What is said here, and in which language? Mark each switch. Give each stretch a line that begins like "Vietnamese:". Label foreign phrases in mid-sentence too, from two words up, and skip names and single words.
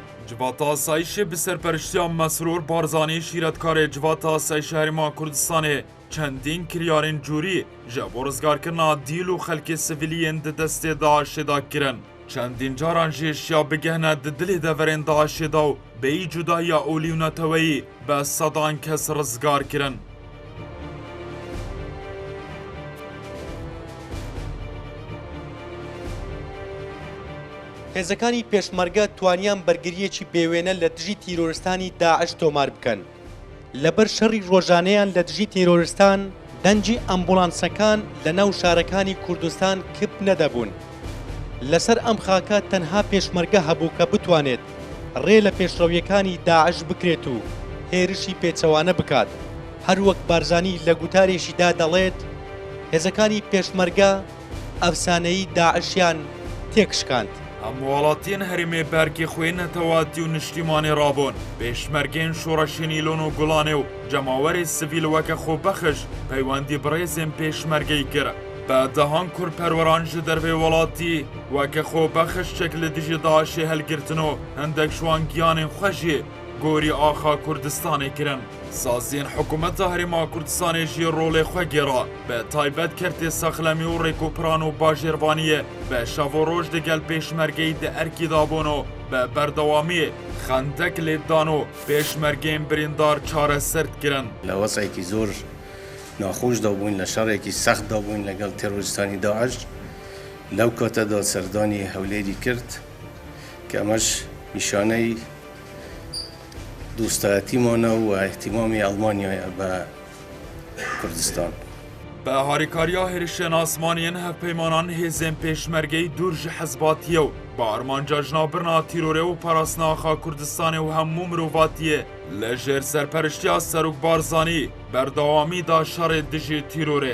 Kurdish: Civata asayişê bi serpereştiya Mesrûr Barzanî şîretkarê civata asayişê Herêma Kurdistanê çendîn kiryarên curî ji bo rizgarkirina dîl û xelkê sivîliyên di destê Daişê da kirin. Çendîn caran jî eşya bigehne di dilê deverên Daişê da û bêyî cudahiya olî û neteweyî bi sedan kes rizgar kirin.
Central Kurdish: هێزەکانی پێشمەرگە توانیان بەرگریەکی بێوێنە لە دژی تیرۆریستانی داعش تۆمار بکەن. لەبەر شەڕی ڕۆژانەیان لە دژی تیرۆریستان دەنجی ئەمبوڵانسەکان لە ناو شارەکانی کوردستان کپ نەدەبوون. لەسەر ئەم خاکە تەنها پێشمەرگە هەبوو کە بتوانێت ڕێ لە پێشڕەویەکانی داعش بکرێت و هێرشی پێچەوانە بکات. هەروەک بارزانی لە گوتارێکیدا دەڵێت هێزەکانی پێشمەرگە ئەفسانەیی داعشیان تێکشکاند.
Kurdish: Em welatiyên herêmê berkê xwe netewatî û niştîmanê rabûn. Pêşmergên şoreşên îlon û gulanê û cemawerê sivîl weke xwebexiş peywendî bi rêzên pêşmergeyî kir. Bedehan kurperweran ji dervê welatî weke xwebexiş li dijî Daişê helgirtin û hindek şwan giyanên xwe jî gorî axa Kurdistanê kirin. Saziyên hikûmeta Herêma Kurdistanê jî rolê xwe gêra. Bi taybet kertê sexlemî û rêkûpiran û bajêrvaniyê bi şevoroj di gel pêşmergeyî di erkî dabûn û bi berdewamî xendek lêdan û pêşmergeyên birîndar çareser dikirin.
Central Kurdish: لە وەسعێکی زۆر ناخۆش دابووین لە شەڕێکی سەخت دابووین لەگەڵ تێرۆریستانی داعش لەو کاتەدا سەردانی هەولێری کرد کە ئەمەش نیشانەی دووستایەتیمانە و احتیمامی ئەڵمانیایە بە کوردستان.
Kurdish: Bi harîkariya hêrişên asmaniyên hevpeymanan hêzên pêşmergeyî dûr ji hezbatiyê û bi armanca jinabirina tîrorê û parastina axa Kurdistanê û hemû mirovatiyê li jêr serpereştiya Serok Barzanî berdewamî da şerê dijî tîrorê.